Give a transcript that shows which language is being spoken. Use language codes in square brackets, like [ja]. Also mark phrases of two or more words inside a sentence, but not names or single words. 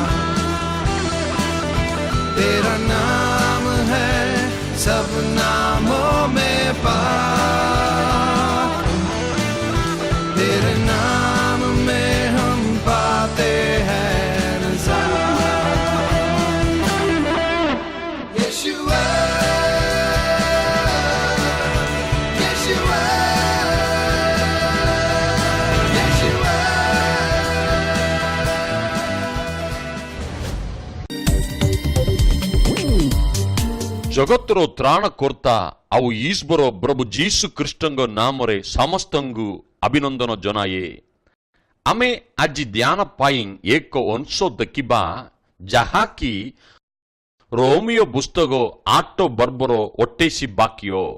[hi] तेरा नाम है सब नामों में पार, तेरे नाम में हम पाते हैं नज़ार। यीशुआ, यीशुआ, यीशुआ। [or] ଜଗତର ତ୍ରାଣକର୍ତ୍ତା ଆଉ ଈଶ୍ୱର ପ୍ରଭୁ ଯୀଶୁ ଖ୍ରୀଷ୍ଟଙ୍କ ନାମରେ ସମସ୍ତଙ୍କୁ ଅଭିନନ୍ଦନ ଜଣାଏ। ଆମେ ଆଜି ଧ୍ୟାନ ପାଇଁ ଏକ ଅଂଶ ଦେଖିବା, ଯାହାକି ରୋମିଓ ପୁସ୍ତକ 8 ବର୍ଷର 28 ବାକ୍ୟ।